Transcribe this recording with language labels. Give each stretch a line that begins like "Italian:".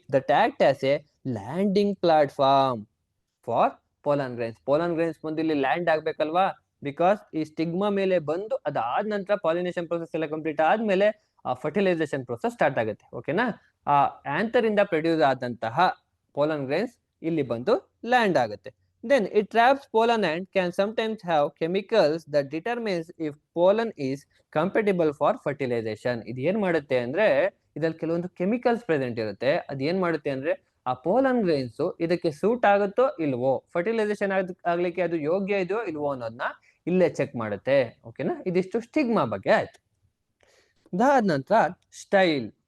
English: That act as a landing platform for pollen grains.
Kannada: Pollen grains ಬಂದು ಇಲ್ಲಿ land ಆಗ್ಬೇಕಲ್ವಾ, because ಈ stigma ಮೇಲೆ ಬಂದು ಅದಾದ ನಂತರ ಪಾಲಿನೇಷನ್ ಪ್ರೊಸೆಸ್ ಎಲ್ಲ ಕಂಪ್ಲೀಟ್ ಆದ್ಮೇಲೆ ಫರ್ಟಿಲೈಸೇಷನ್ ಪ್ರೋಸೆಸ್ ಸ್ಟಾರ್ಟ್ ಆಗುತ್ತೆ. ಓಕೆನಾ, ಆ ಆಂಥರ್ ಇಂದ ಪ್ರೊಡ್ಯೂಸ್ ಆದಂತಹ ಪೋಲನ್ ಗ್ರೈನ್ಸ್ ಇಲ್ಲಿ ಬಂದು ಲ್ಯಾಂಡ್ ಆಗುತ್ತೆ.
English: Then it traps pollen and can sometimes have chemicals that determines if pollen is compatible for fertilization.
Kannada: ಇದು ಏನ್ ಮಾಡುತ್ತೆ ಅಂದ್ರೆ ಇದ್ರಲ್ಲಿ ಕೆಲವೊಂದು ಕೆಮಿಕಲ್ಸ್ ಪ್ರೆಸೆಂಟ್ ಇರುತ್ತೆ. ಅದ್ ಏನ್ ಮಾಡುತ್ತೆ ಅಂದ್ರೆ ಆ ಪೋಲನ್ ಗ್ರೈನ್ಸ್ ಇದಕ್ಕೆ ಸೂಟ್ ಆಗುತ್ತೋ ಇಲ್ವೋ, ಫರ್ಟಿಲೈಸೇಷನ್ ಆಗ್ಲಿಕ್ಕೆ ಅದು ಯೋಗ್ಯ ಇದೆಯೋ ಇಲ್ವೋ ಅನ್ನೋದನ್ನ ಇಲ್ಲೇ ಚೆಕ್ ಮಾಡುತ್ತೆ. ಓಕೆನಾ, ಇದಿಷ್ಟು ಸ್ಟಿಗ್ಮಾ ಬಗ್ಗೆ ಆಯ್ತು. ಅದಾದ ನಂತರ ಸ್ಟೈಲ್.